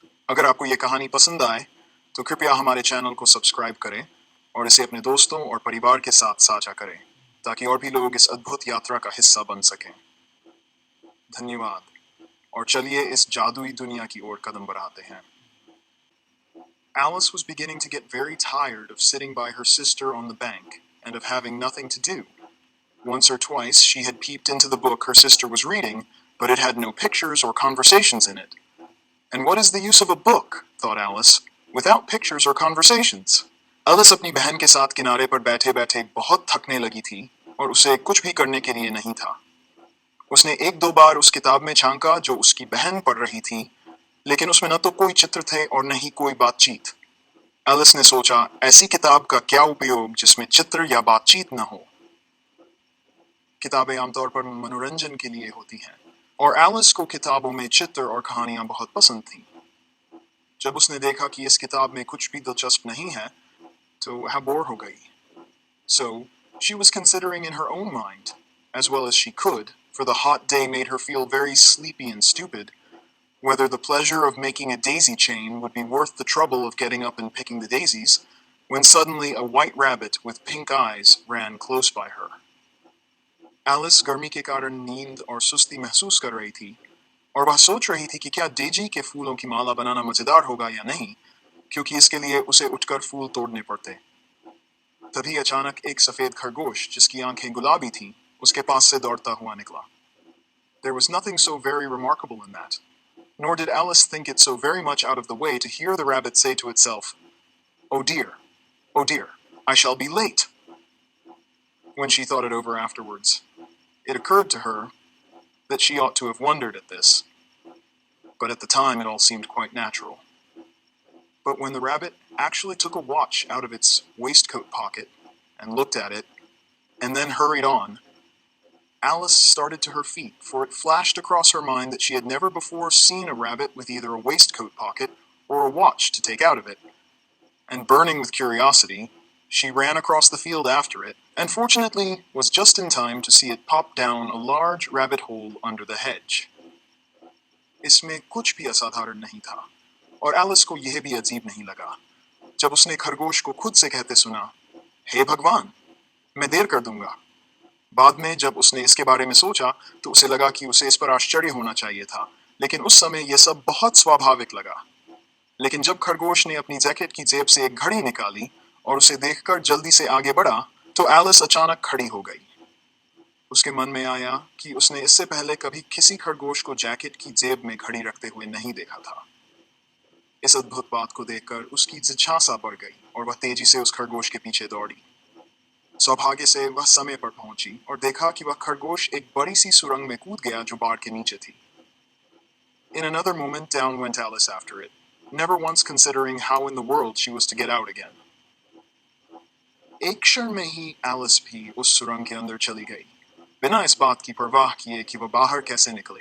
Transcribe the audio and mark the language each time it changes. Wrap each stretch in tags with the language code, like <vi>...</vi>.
<hi>अगर आपको ये कहानी पसंद आए तो कृपया हमारे चैनल को सब्सक्राइब करें और इसे अपने दोस्तों और परिवार के साथ साझा करें, ताकि और भी लोग इस अद्भुत यात्रा का हिस्सा बन सकें। धन्यवाद, और चलिए इस जादुई दुनिया की ओर कदम बढ़ाते हैं।</hi> <en>Alice was beginning to get very tired of sitting by her sister on the bank and of having nothing to do. Once or twice she had peeped into the book her sister was reading, but it had no pictures or conversations in it. And what is the use of a book, thought Alice, without pictures or conversations?</en> <hi>Alice अपनी बहन के साथ किनारे पर बैठे बैठे बहुत थकने लगी थी और उसे कुछ भी करने के लिए नहीं था। उसने एक दो बार उस किताब में झांका जो उसकी बहन पढ़ रही थी, लेकिन उसमें न तो कोई चित्र थे और न ही कोई बातचीत। एलिस ने सोचा, ऐसी किताब का क्या उपयोग जिसमें चित्र या बातचीत न हो। किताबें आमतौर पर मनोरंजन के लिए होती हैं, और एलिस को किताबों में चित्र और कहानियां बहुत पसंद थीं। जब उसने देखा कि इस किताब में कुछ भी दिलचस्प नहीं है, तो वह बोर हो गई।</hi> <en>So, she was considering in her own mind, as well as she could, for the hot day made her feel very sleepy and stupid, whether the pleasure of making a daisy chain would be worth the trouble of getting up and picking the daisies, when suddenly a white rabbit with pink eyes ran close by her.</en> <hi>Alice गर्मी के कारण नींद और सुस्ती महसूस कर रही थी, और वह सोच रही थी कि क्या डेजी के फूलों की माला बनाना मजेदार होगा या नहीं, क्योंकि इसके लिए उसे उठकर फूल तोड़ने पड़ते। तभी अचानक एक सफेद खरगोश जिसकी आंखें गुलाबी थीं, उसके पास से दौड़ता हुआ निकला।</hi> <en>There was nothing so very remarkable in that, nor did Alice think it so very much out of the way to hear the rabbit say to itself, oh dear, I shall be late." When she thought it over afterwards, it occurred to her that she ought to have wondered at this, but at the time it all seemed quite natural. But when the rabbit actually took a watch out of its waistcoat pocket and looked at it, and then hurried on, Alice started to her feet, for it flashed across her mind that she had never before seen a rabbit with either a waistcoat pocket or a watch to take out of it. And burning with curiosity, she ran across the field after it, and fortunately was just in time to see it pop down a large rabbit hole under the hedge.</en> <hi>इसमें कुछ भी असाधारण नहीं था, और Alice को यह भी अजीब नहीं लगा जब उसने खरगोश को खुद से कहते सुना, हे भगवान, मैं देर कर दूंगा। बाद में जब उसने इसके बारे में सोचा तो उसे लगा कि उसे इस पर आश्चर्य होना चाहिए था, लेकिन उस समय यह सब बहुत स्वाभाविक लगा। लेकिन जब खरगोश ने अपनी जैकेट की जेब से एक घड़ी निकाली और उसे देखकर जल्दी से आगे बढ़ा, तो एलिस अचानक खड़ी हो गई। उसके मन में आया कि उसने इससे पहले कभी किसी खरगोश को जैकेट की जेब में घड़ी रखते हुए नहीं देखा था। इस अद्भुत बात को देखकर उसकी जिज्ञासा बढ़ गई और वह तेजी से उस खरगोश के पीछे दौड़ी। सौभाग्य से वह समय पर पहुंची और देखा कि वह खरगोश एक बड़ी सी सुरंग में कूद गया जो बाड़ के नीचे थी।</hi> <en>In another moment down went Alice after it, never once considering how in the world she was to get out again.</en> <hi>एक क्षण में ही एलिस भी उस सुरंग के अंदर चली गई, बिना इस बात की परवाह किए कि वह बाहर कैसे निकलेगी।</hi>